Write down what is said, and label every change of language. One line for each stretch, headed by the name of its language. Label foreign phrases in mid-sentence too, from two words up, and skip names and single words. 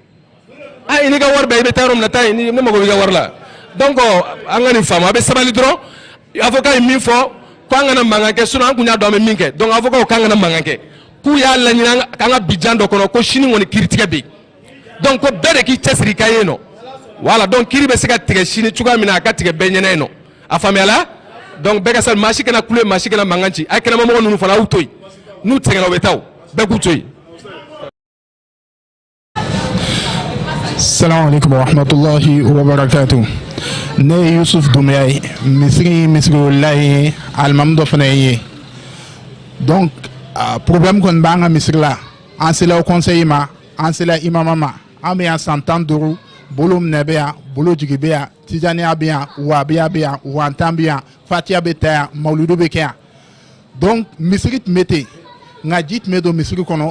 Bambara: i n'i ka wari bɛɛ i bɛ taa yɔrɔ min na taa yen ne mago b'i ka wari la donc an ka nin faamu a bɛ sabali dɔrɔn avocat ye min fɔ ko an kana mankan kɛ sinon an kun y'a dɔn an bɛ min kɛ donc avocat k'an kana mankan kɛ k'u y'a laɲini k'an ka bijan dɔ kɔnɔ ko sini kɔni kiiritigɛ bɛ yen donc ko bɛɛ de k'i cɛsiri ka ye yen nɔ
French: voilà donc
Bambara: kiiri bɛ se ka tigɛ sini cogoya min na a ka tigɛ bɛɛ ɲɛna yen nɔ a faamuyala donc bɛɛ ka sa maa si kana kule maa si kana mankan ci a ye kɛnɛmamɔgɔ ninnu fana aw to yen n'u sɛgɛnna u bɛ taa o bɛɛ k'u to yen.
Arabic: السلام عليكم ورحمة الله وبركاته.
Bambara: Ne ye Yusuf Dumbuya ye misirilayi alimamu dɔ fana ye
French: donc problème
Bambara: kɔni b'an ka misiri la an sela o conseil ma an sela imama ma an bɛ yan san 15 bolo minɛ bɛ yan bolo jigi bɛ yan tijaniya bɛ yan wahabiya bɛ yan wantan bɛ yan fatiya bɛ ta yan mawuludu bɛ kɛ yan donc misiri tun bɛ ten nka ji tun bɛ don misiri kɔnɔ